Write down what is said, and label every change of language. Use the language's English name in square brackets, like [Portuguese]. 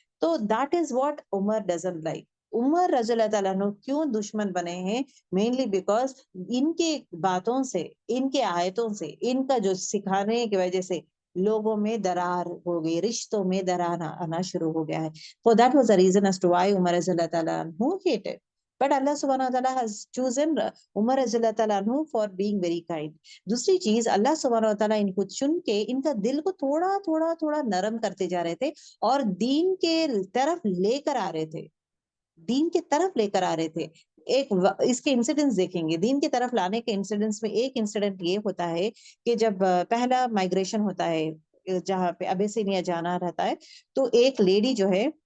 [Urdu] تو [English] That is what عمر doesn't like. [Urdu] عمر رضی اللہ تعالیٰ عنہ کیوں دشمن بنے ہیں؟ مینلی بیکاز ان کے باتوں سے, ان کے آیتوں سے, ان کا جو سکھانے کی وجہ سے لوگوں میں درار ہو گئی, رشتوں میں درار آنا شروع ہو گیا ہے. [English] So that was the reason as to why Umar رضی اللہ تعالیٰ عنہ hated. But Allah subhanahu wa ta'ala has chosen Umar رضی اللہ تعالیٰ عنہ for being very kind. [Urdu] دوسری چیز, اللہ سبحانہ و تعالیٰ ان کو چن کے ان کا دل کو تھوڑا نرم کرتے جا رہے تھے اور دین کے طرف لے کر آ رہے تھے, دین کے طرف لے کر آ رہے تھے. ایک اس کے انسیڈنٹس دیکھیں گے, دین کی طرف لانے کے انسیڈنٹس میں ایک انسیڈنٹ یہ ہوتا ہے کہ جب پہلا مائگریشن ہوتا ہے جہاں پہ ابیسینیا جانا رہتا ہے, تو ایک لیڈی جو ہے